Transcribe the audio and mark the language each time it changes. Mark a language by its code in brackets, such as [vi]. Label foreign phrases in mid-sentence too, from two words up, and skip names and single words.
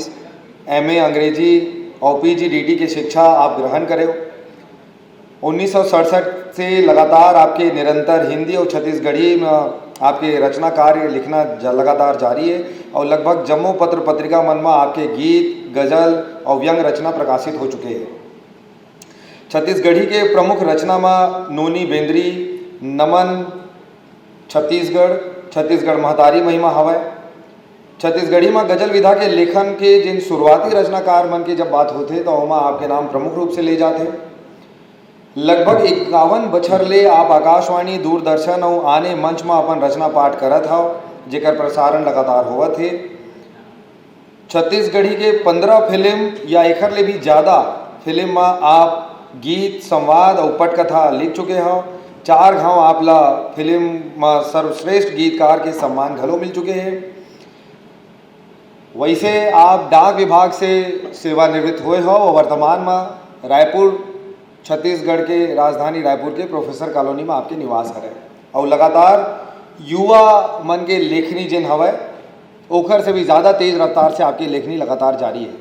[hne] एमए अंग्रेजी और पीजीडीटी की शिक्षा आप ग्रहण करे। 1967 से लगातार आपके निरंतर हिंदी और छत्तीसगढ़ी में आपके रचना कार्य लिखना लगातार जारी है और लगभग जम्मू पत्र पत्रिका मन में आपके गीत, गज़ल और व्यंग रचना प्रकाशित हो चुके हैं। छत्तीसगढ़ी के प्रमुख रचना में नूनी बेंद्री, नमन छत्तीसगढ़, छत्तीसगढ़ महतारी महिमा हवय। छत्तीसगढ़ी में गजल विधा के लेखन के जिन शुरुआती रचनाकार मन की जब बात होते तो वहाँ आपके नाम प्रमुख रूप से ले जाते। लगभग 51 बछर ले आप आकाशवाणी, दूरदर्शन और आने मंच में अपन रचना पाठ करत हव, जेकर प्रसारण लगातार होवत है। छत्तीसगढ़ी के 15 फिल्म या एकर ले भी ज़्यादा फिल्म में आप गीत, संवाद और पटकथा लिख चुके हो। 4 घाव आपला फिल्म में सर्वश्रेष्ठ गीतकार के सम्मान घलो मिल चुके हैं। वैसे आप डाक विभाग से सेवानिवृत्त हुए हो और वर्तमान में रायपुर, छत्तीसगढ़ के राजधानी रायपुर के प्रोफेसर कॉलोनी में आपके निवास है और लगातार युवा मन के लेखनी जिन हवय ओखर से भी ज़्यादा तेज रफ्तार से आपकी लेखनी लगातार जारी है।